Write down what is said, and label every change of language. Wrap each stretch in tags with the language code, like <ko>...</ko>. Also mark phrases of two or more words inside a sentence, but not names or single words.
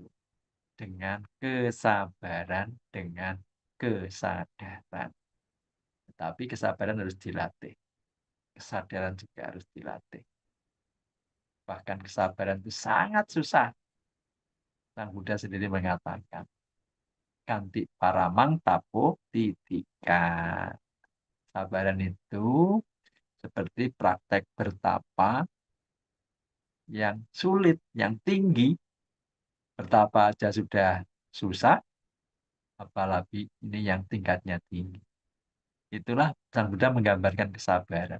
<id>Dengan kesabaran, dengan kesadaran. Tetapi kesabaran harus dilatih. Kesadaran juga harus dilatih. Bahkan kesabaran itu sangat susah. Sang Buddha sendiri mengatakan,</id> <pi>kanti paramang tapo titika.</pi> <id>Sabaran itu seperti praktek bertapa yang sulit, yang tinggi. Bertapa aja sudah susah, apalagi ini yang tingkatnya tinggi. Itulah Sang Buddha menggambarkan kesabaran.</id>